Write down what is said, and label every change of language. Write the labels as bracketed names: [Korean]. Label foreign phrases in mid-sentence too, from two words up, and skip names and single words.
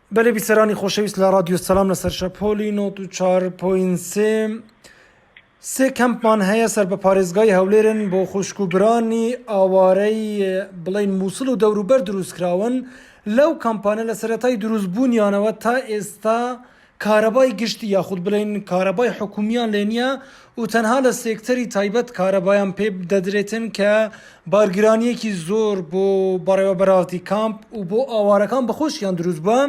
[Central Kurdish] بله بیسرانی خوشویست لرادیو سلام لسر شپولی نوت و 4.3 سه کمپمان هیا سر به پارێزگای هەولێرن بۆ خوشکوبرانی ئاوارەی بڵین مووسڵ و دەوروبەر دروست کراون. لەو کەمپانە لە سەرەتای دروستبوونیانەوە تا ئێستا کارەبای گشتی یاخود بڵین کارەبای حکومیان لێ نییە و تەنها لە سێکتەری تایبەت کارەبایان پێ دەدرێتن کە بارگرانیەکی زۆر بۆ بەڕێوەبەراتی کامپ و بۆ ئاوارەکان بەخۆشیان دروست بووە.